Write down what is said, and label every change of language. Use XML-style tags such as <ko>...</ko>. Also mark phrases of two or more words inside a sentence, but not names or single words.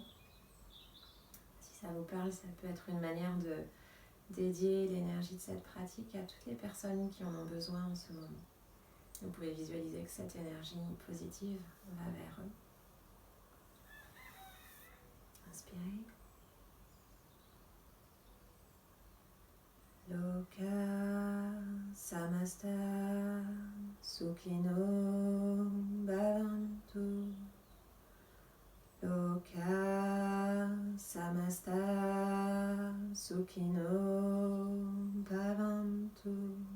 <fr>Si ça vous parle, ça peut être une manière de dédier l'énergie de cette pratique à toutes les personnes qui en ont besoin en ce moment. Vous pouvez visualiser que cette énergie positive va vers eux. Inspirez.</fr> <sa>Loka Samasta Sukhino Bhavantu. Loka Samasta Sukhino Bhavantu.</sa>